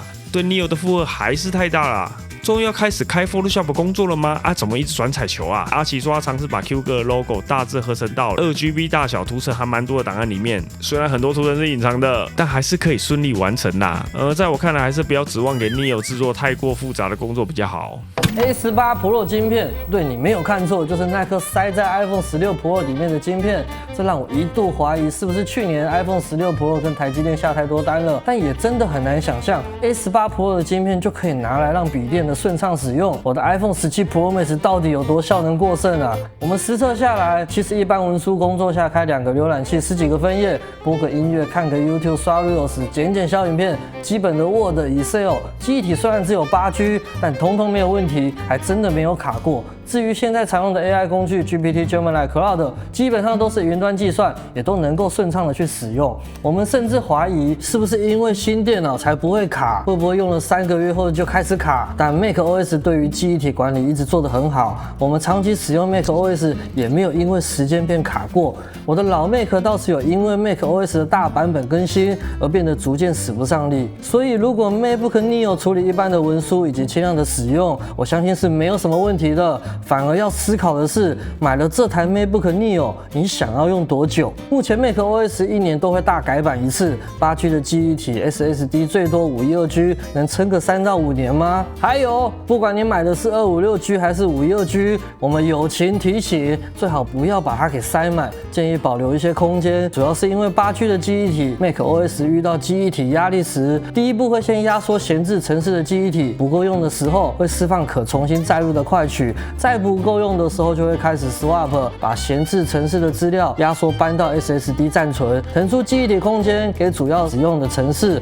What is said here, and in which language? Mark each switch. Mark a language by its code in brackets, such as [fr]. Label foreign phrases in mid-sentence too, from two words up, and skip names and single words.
[zh] 對 Neo 的負荷還是太大啦。終於要開始開 Photoshop 工作了嗎？怎麼一直轉彩球啊？阿奇說他嘗試把 Q 哥的 logo 大致合成到 2GB 大小圖層還蠻多的檔案裡面，雖然很多圖層是隱藏的，但還是可以順利完成啦。在我看來，還是不要指望給 Neo 製作太過複雜的工作比較好。 A18 Pro 晶片，對，你沒有看錯，就是那顆塞在 iPhone 16 Pro 裡面的晶片。這讓我一度懷疑是不是去年 iPhone 16 Pro 跟台積電下太多單了，但也真的很難想象 A18 Pro 的晶片就可以拿來讓筆電的順暢使用。我的 iPhone 17 Pro Max 到底有多效能過剩啊？我們實測下來，其實一般文書工作下開2個瀏覽器，10幾個分頁，播個音樂，看個 YouTube， 刷 Reels， 剪小影片，基本的 Word、Excel， 記憶體雖然只有8G， 但統統沒有問題，還真的沒有卡過。至於現在常用的 AI 工具 GPT、Gemini、Cloud， 基本上都是雲端計算，也都能夠順暢的去使用。我們甚至懷疑是不是因為新電腦才不會卡，會不會用了3個月後就開始卡？但 macOS 對於記憶體管理一直做得很好，我們長期使用 macOS 也沒有因為時間變卡過。我的老 Mac 倒是有因為 macOS 的大版本更新而變得逐漸使不上力。所以如果 MacBook Neo 處理一般的文書以及輕量的使用，我相信是沒有什麼問題的。反而要思考的是，買了這台 MacBook Neo， 你想要用多久？目前 macOS 1 年都會大改版一次，8G 的記憶體 SSD 最多512G， 能撐個3到5年嗎？還有，不管你買的是256G 還是512G， 我們友情提醒，最好不要把它給塞滿，建議保留一些空間。主要是因為8G 的記憶體 macOS 遇到記憶體壓力時，第一步會先壓縮閒置程式的記憶體，不夠用的時候會釋放可重新載入的快取，再不夠用的時候就會開始 swap， 把閒置程式的資料壓縮搬到 SSD 暫存，騰出記憶體空間給主要使用的程式。